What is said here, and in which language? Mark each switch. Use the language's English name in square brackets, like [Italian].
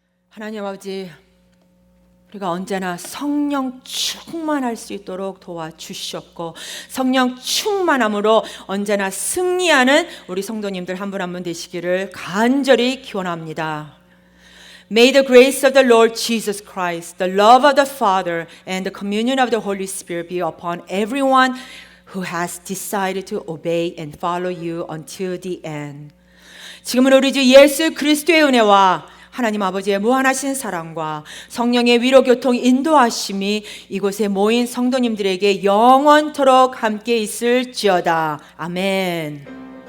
[Korean] 하나님 아버지, 우리가 언제나 성령 충만할 수 있도록 도와주시옵고 성령 충만함으로 언제나 승리하는 우리 성도님들 한 분 한 분 되시기를 간절히 기원합니다. [English] May the grace of the Lord Jesus Christ, the love of the Father, and the communion of the Holy Spirit be upon everyone who has decided to obey and follow you until the end. [Korean] 지금은 우리 주 예수 그리스도의 은혜와 하나님 아버지의 무한하신 사랑과 성령의 위로 교통 인도하심이 이곳에 모인 성도님들에게 영원토록 함께 있을지어다. 아멘.